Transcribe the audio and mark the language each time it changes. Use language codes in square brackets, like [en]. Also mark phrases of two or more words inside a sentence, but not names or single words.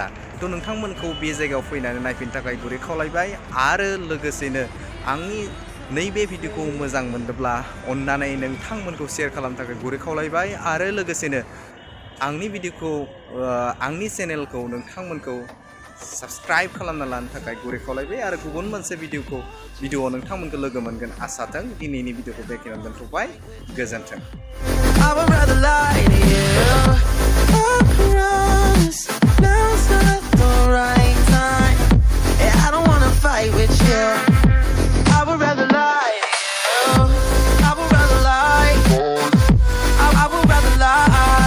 [brx] तो नोंथांमोनखौ बे जायगायाव फैनानै नायफैनो थाखाय गुरै खावलायबाय आरो लोगोसेनो आंनि नैबे भिडिअखौ मोजां मोनदोंब्ला अन्नानै नोंथांमोनखौ शेयार खालामनो थाखाय गुरै खावलायबाय आरो लोगोसेनो आंनि भिडिअखौ आंनि चेनेलखौ नोंथांमोनखौ साबस्क्राइब खालामना लानो थाखाय गुरै खावलायबाय आरो गुबुन मोनसे भिडिअआव नोंथांमोनखौ लोगो मोनगोन आसाथों। दिनैनि भिडिअखौ बेखिनियावनो दोनथ'बाय। गोजोन्थों। [en] I would rather lie to you. I promise now's not the right time. Yeah, I don't wanna fight with you. I would rather lie to you. I would rather lie. I would rather lie.